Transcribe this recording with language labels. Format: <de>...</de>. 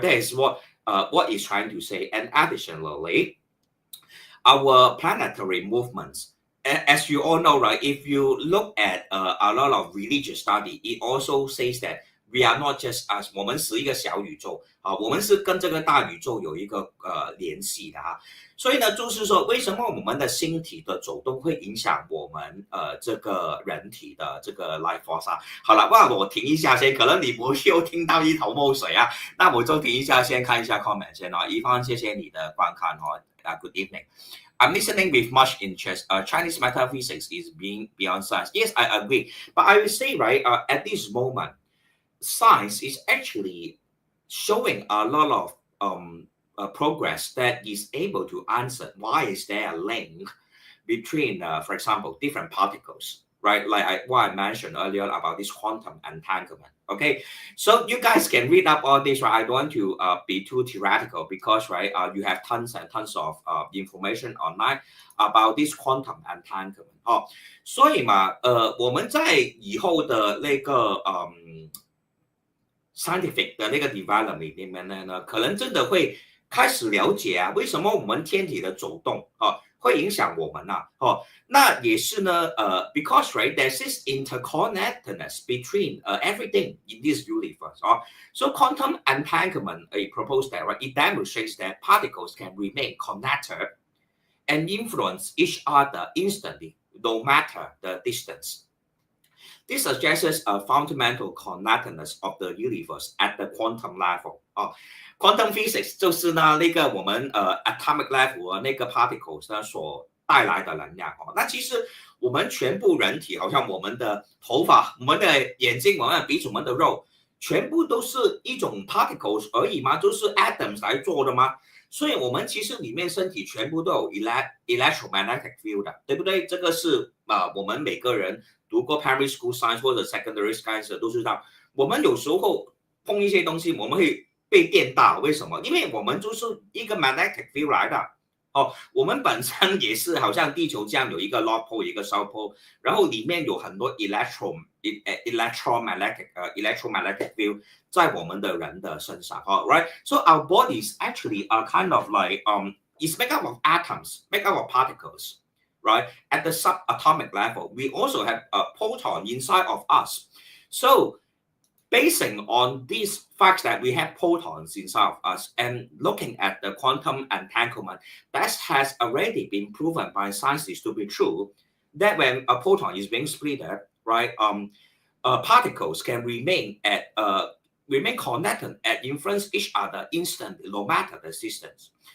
<en>That is what it's trying to say. And additionally, our planetary movements, as you all know, right? If you look at a lot of religious study, it also says that we are not just us，</en> <zh>我们是一个小宇宙啊，我们是跟这个大宇宙有一个联系的哈。所以呢，就是说，为什么我们的星体的走动会影响我们这个人体的这个 life force 啊？好了，那我停一下先，可能你不又听到一头雾水啊，那我就停一下，先看一下 comment 先哦。一方，谢谢你的观看哦。</zh> <en>Good evening. I'm listening with much interest. Chinese metaphysics is being beyond science. Yes, I agree. But I would say, right, at this moment, science is actually showing a lot of progress that is able to answer why is there a link between, for example, different particles, right? Like what I mentioned earlier about this quantum entanglement. Okay, so you guys can read up all this, right? I don't want to be too theoretical because, right, you have tons and tons of information online about this quantum entanglement.</en> <zh>哦，所以嘛，我们在以后的那个scientific 的那个 development 里面呢，可能真的会开始了解啊，为什么我们天体的走动会影响我们啊？那也是呢</zh> <en>because right there's this interconnectedness between everything in this universe. So quantum entanglement proposed that, right, it demonstrates that particles can remain connected and influence each other instantly, no matter the distance. This suggests a fundamental connectedness of the universe at the quantum level.</en> <zh>Quantum physics 就是呢那个我们atomic level 那个 particles 呢所带来的能量那其实我们全部人体，好像我们的头发、我们的眼睛、我们的鼻子、我们的肉，全部都是一种 particles 而已吗？都是 atoms 来做的吗？所以我们其实里面身体全部都有 electromagnetic field 的，对不对？这个是我们每个人读过 primary school science 或者 secondary science 都知道，我们有时候碰一些东西，我们会被电到，为什么？因为我们就是一个 magnetic field 来的。我们本身也是好像地球这样有一个 north pole 一个 south pole， 然后里面有很多 electromagnetic field 在我们的人的身上right?</zh> <en>So our bodies actually are kind of like it's made up of atoms, made up of particles, right? At the subatomic level, we also have a proton inside of us. So basing on these facts that we have protons inside of us and looking at the quantum entanglement, that has already been proven by scientists to be true, that when a proton is being split, right, particles can remain connected and influence each other instantly, no matter the distance.</en>